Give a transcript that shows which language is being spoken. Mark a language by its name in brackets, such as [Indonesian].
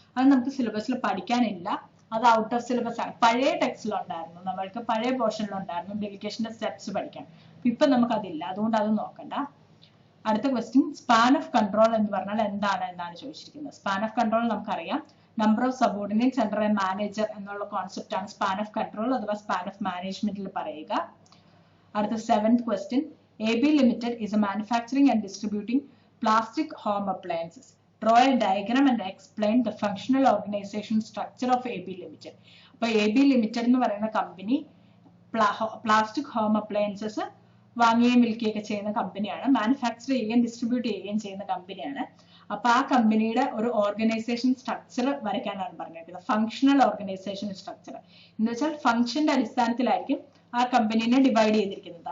[Malayalam] അത് നമുക്ക് സിലബസിൽ പഠിക്കാനില്ല, അത് ഔട്ട് ഓഫ് സിലബസ് ആണ്. പഴയ ടെക്സ്റ്റിലുണ്ടായിരുന്നു, നമ്മൾക്ക് പഴയ പോർഷനിലുണ്ടായിരുന്നു ഡെലിഗേഷന്റെ സ്റ്റെപ്സ് പഠിക്കാൻ. ഇപ്പൊ നമുക്ക് അതില്ല, അതുകൊണ്ട് അത് നോക്കണ്ട. അടുത്ത ക്വസ്റ്റ്യൻ, സ്പാൻ ഓഫ് കൺട്രോൾ എന്ന് പറഞ്ഞാൽ എന്നാണ് ചോദിച്ചിരിക്കുന്നത്. സ്പാൻ ഓഫ് കൺട്രോൾ നമുക്കറിയാം, [English] number of subordinates under a manager [Malayalam] എന്നുള്ള കോൺസെപ്റ്റ് ആണ് സ്പാൻ ഓഫ് കൺട്രോൾ അഥവാ സ്പാൻ ഓഫ് മാനേജ്മെന്റിൽ പറയുക. അടുത്ത [English] 7th question, AB Limited is a manufacturing and distributing plastic home appliances. Draw a diagram and explain the functional organization structure of AB Limited. [Malayalam] അപ്പോൾ AB Limited എന്ന് പറയുന്ന company plastic home appliances വാങ്ങുകയും വിൽക്കുകയൊക്കെ ചെയ്യുന്ന കമ്പനിയാണ്, manufacture ചെയ്യുകയും distribute ചെയ്യുകയും ചെയ്യുന്ന കമ്പനിയാണ്. അപ്പൊ ആ കമ്പനിയുടെ ഒരു ഓർഗനൈസേഷൻ സ്ട്രക്ചർ വരയ്ക്കാനാണ് പറഞ്ഞിരിക്കുന്നത്, ഫങ്ഷണൽ ഓർഗനൈസേഷൻ സ്ട്രക്ചർ എന്ന് വെച്ചാൽ ഫംഗ്ഷന്റെ അടിസ്ഥാനത്തിലായിരിക്കും ആ കമ്പനിനെ ഡിവൈഡ് ചെയ്തിരിക്കുന്നത്.